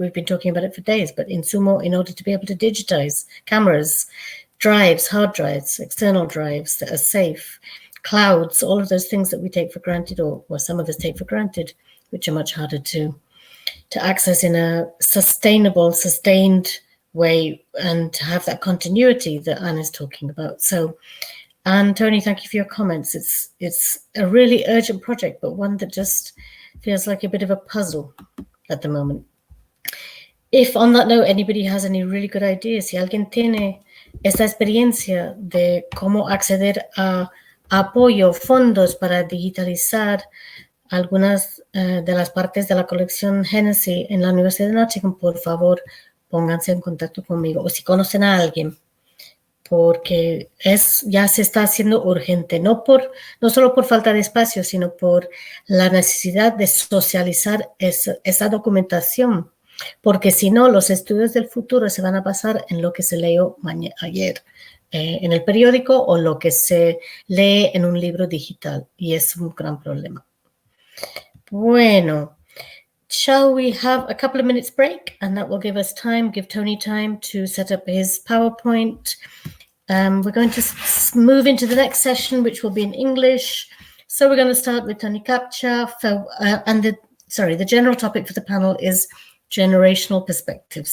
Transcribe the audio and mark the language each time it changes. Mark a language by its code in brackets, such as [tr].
[en] We've been talking about it for days, but insumo in order to be able to digitize cameras, drives, hard drives, external drives that are safe, clouds, all of those things that we take for granted, or some of us take for granted, which are much harder to access in a sustained way and to have that continuity that Anna's talking about. So, and Tony, thank you for your comments. It's a really urgent project, but one that just feels like a bit of a puzzle at the moment. If on that note, anybody has any really good ideas, [es] si alguien tiene esta experiencia de cómo acceder a apoyo, fondos para digitalizar algunas de las partes de la colección Hennessy en la Universidad de Nottingham, por favor, pónganse en contacto conmigo. O si conocen a alguien, porque ya se está haciendo urgente, no solo por falta de espacio, sino por la necesidad de socializar esa documentación, porque si no, los estudios del futuro se van a basar en lo que se leyó ayer en el periódico o lo que se lee en un libro digital, y es un gran problema. [en] Bueno, shall we have a couple of minutes break, and that will give Tony time to set up his PowerPoint. We're going to move into the next session, which will be in English. So we're going to start with Tony Capcha, and the general topic for the panel is generational perspectives.